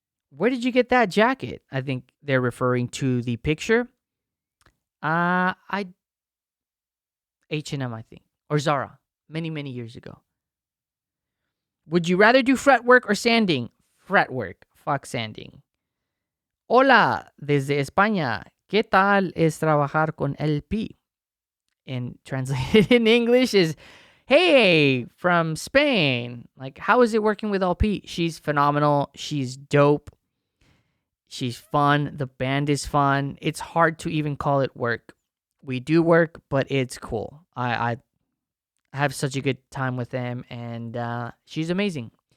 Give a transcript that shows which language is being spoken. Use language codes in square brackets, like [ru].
[en] Where did you get that jacket? I think they're referring to the picture. H&M, I think. Or Zara. Many, many years ago. Would you rather do fretwork or sanding? Fretwork. Fuck sanding. [es] Hola, desde España. ¿Qué tal es trabajar con LP? [en] And translated in English is, hey, from Spain. Like, how is it working with LP? She's phenomenal. She's dope. She's fun. The band is fun. It's hard to even call it work. We do work, but it's cool. I have such a good time with them, and she's amazing.